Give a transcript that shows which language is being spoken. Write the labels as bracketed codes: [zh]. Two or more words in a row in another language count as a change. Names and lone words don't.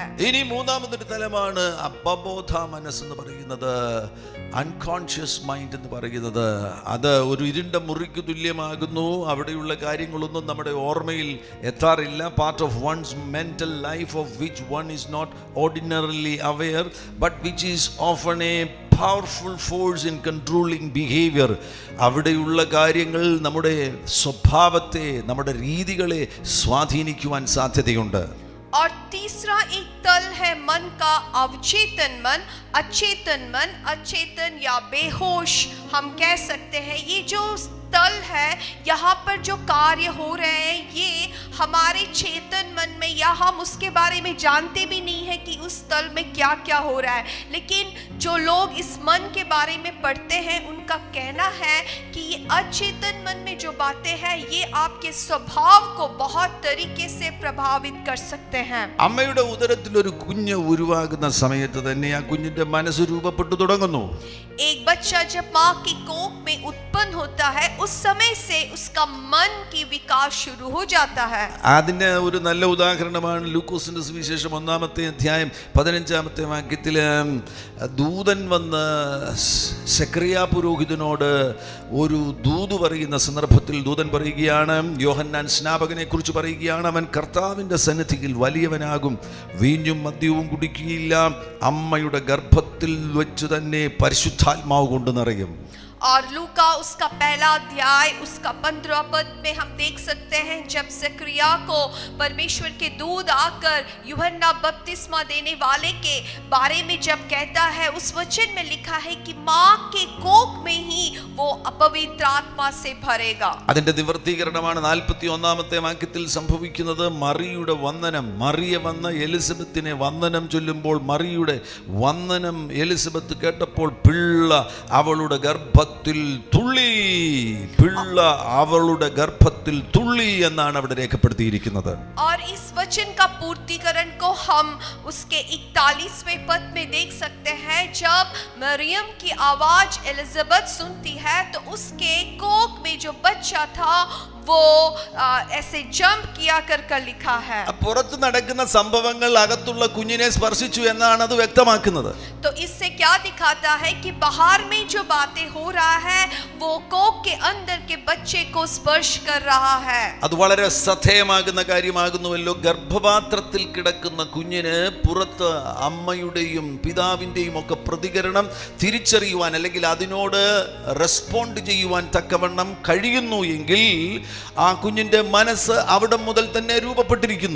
[ml] ഇനി മൂന്നാമതൊരു തലമാണ് അപബോധ മനസ്സെന്ന് പറയുന്നത്, [en] unconscious mind [ml] എന്ന് പറയുന്നത്. അത് ഒരു ഇരുണ്ട മുറിക്ക് തുല്യമാകുന്നു. അവിടെയുള്ള കാര്യങ്ങളൊന്നും നമ്മുടെ ഓർമ്മയിൽ എത്താറില്ല. [en] part of one's mental life of which one is not ordinarily aware but which is often a powerful force in controlling behavior. [ml] അവിടെയുള്ള കാര്യങ്ങൾ നമ്മുടെ സ്വഭാവത്തെ, നമ്മുടെ രീതികളെ സ്വാധീനിക്കുവാൻ സാധ്യതയുണ്ട്. [hi] और तीसरा एक तल है मन का, अवचेतन मन, अचेतन मन, अचेतन या बेहोश हम कह सकते हैं। ये जो तल है, यहाँ पर जो कार्य हो रहे हैं, ये हमारे चेतन मन में, या हम उसके बारे में जानते भी नहीं है कि उस तल में क्या क्या हो रहा है। लेकिन जो लोग इस मन के बारे में पढ़ते हैं, उनका कहना है कि ये अचेतन मन में जो बातें हैं, ये आपके स्वभाव को बहुत तरीके से प्रभावित कर सकते हैं. [ml] അമ്മയുടെ ഉദരത്തിൽ ഒരു കുഞ്ഞ് ഉരുവാകുന്ന സമയത്ത് തന്നെ ആ കുഞ്ഞിന്റെ മനസ്സ് രൂപപ്പെട്ടു തുടങ്ങുന്നു. [hi] एक बच्चा जब माँ की कोख में उत्पन्न होता है उस समय से उसका मन की विकास शुरू हो जाता है। [ml] അതിന് ഒരു നല്ല ഉദാഹരണമാണ് ലൂക്കോസിന്റെ സുവിശേഷം 1-ാമത്തെ അധ്യായം 15-ാമത്തെ വാക്യത്തില് ദൂതൻ വന്ന് സെക്കറിയാ പുരോഹിതനോട് ഒരു ദൂത് പറയുന്ന സന്ദർഭത്തിൽ ദൂതൻ പറയുകയാണ്, യോഹന്നാൻ സ്നാപകനെ കുറിച്ച് പറയുകയാണ്, അവൻ കർത്താവിൻ്റെ സന്നിധിയിൽ വലിയവനാകും, വീഞ്ഞും മദ്യവും കുടിക്കുകയില്ല, അമ്മയുടെ ഗർഭത്തിൽ വെച്ച് തന്നെ പരിശുദ്ധാത്മാവ് കൊണ്ട് നിറയും. [hi] और लूका उसका पहला अध्याय उसका 15 पद में हम देख सकते हैं जब जकरिया को परमेश्वर के दूत आकर यूहन्ना बपतिस्मा देने वाले के बारे में जब कहता है, उस वचन में लिखा है कि माँ के कोख में ही वो अपवित्र आत्मा से भरेगा. [ml] അതിന്റെ നിവർത്തീകരണമാണ് 41-ാമത്തെ വാക്യത്തിൽ സംഭവിക്കുന്നത്. മറിയുടെ വന്ദനം, മറിയ വന്ന എലിസബത്തിനെ വന്ദനം ചൊല്ലുമ്പോൾ മറിയുടെ വന്ദനം എലിസബത്ത് കേട്ടപ്പോൾ പിള്ള അവളുടെ ഗർഭത്തിൽ തുള്ളി, പിള്ള അവളുടെ ഗർഭത്തിൽ തുള്ളി എന്നാണ് അവിടെ രേഖപ്പെടുത്തിയിരിക്കുന്നത്. [hi] और इस वचन का पूर्तिकरण को हम उसके 41वें पद में देख सकते हैं. जब मरियम की आवाज एलिजाबेथ सुनती है तो उसके कोख में जो बच्चा था वो ऐसे जंप किया कर लिखा है. [ml] പുറത്ത് നടക്കുന്ന സംഭവങ്ങൾ അകത്തുള്ള കുഞ്ഞിനെ സ്പർശിച്ചു എന്നാണ് അത് വ്യക്തമാക്കുന്നത്. [hi] तो इससे क्या दिखाता है कि बाहर में जो बातें हो रहा है वो कोख के अंदर के बच्चे को स्पर्श कर रहा है. [ml] അത് വളരെ ശ്രദ്ധേയമാകുന്ന കാര്യമാകുന്നുവല്ലോ. ഗർഭപാത്രത്തിൽ കിടക്കുന്ന കുഞ്ഞിന് പുറത്ത് അമ്മയുടെയും പിതാവിൻ്റെയും ഒക്കെ പ്രതികരണം തിരിച്ചറിയുവാൻ അല്ലെങ്കിൽ അതിനോട് റെസ്പോണ്ട് ചെയ്യുവാൻ തക്കവണ്ണം കഴിയുന്നു എങ്കിൽ ആ കുഞ്ഞിന്റെ മനസ്സ് അവിടെ മുതൽ തന്നെ രൂപപ്പെട്ടിരിക്കുന്നു.